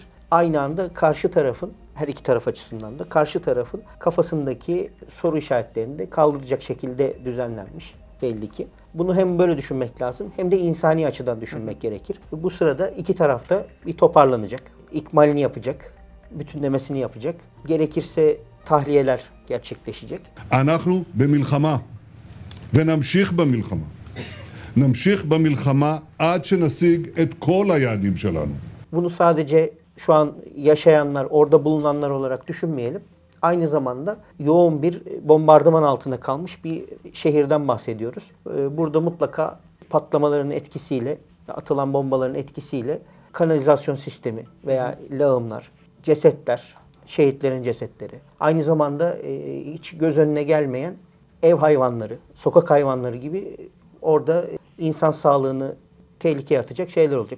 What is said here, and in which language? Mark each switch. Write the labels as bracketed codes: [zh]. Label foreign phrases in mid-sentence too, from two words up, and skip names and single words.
[tr] Aynı anda karşı tarafın, her iki taraf açısından da karşı tarafın kafasındaki soru işaretlerini de kaldıracak şekilde düzenlenmiş belli ki. Bunu hem böyle düşünmek lazım hem de insani açıdan düşünmek gerekir. Bu sırada iki taraf da bir toparlanacak, ikmalini yapacak, bütünlemesini yapacak. Gerekirse tahliyeler gerçekleşecek. [he] אנחנו במלחמה ונמשיך במלחמה. נמשיך במלחמה עד שנשיג את כל היעדים שלנו. [tr] Bunu sadece şu an yaşayanlar, orada bulunanlar olarak düşünmeyelim. Aynı zamanda yoğun bir bombardıman altında kalmış bir şehirden bahsediyoruz. Burada mutlaka patlamaların etkisiyle, atılan bombaların etkisiyle kanalizasyon sistemi veya lağımlar, cesetler, şehitlerin cesetleri, aynı zamanda hiç göz önüne gelmeyen ev hayvanları, sokak hayvanları gibi orada insan sağlığını tehlikeye atacak şeyler olacak.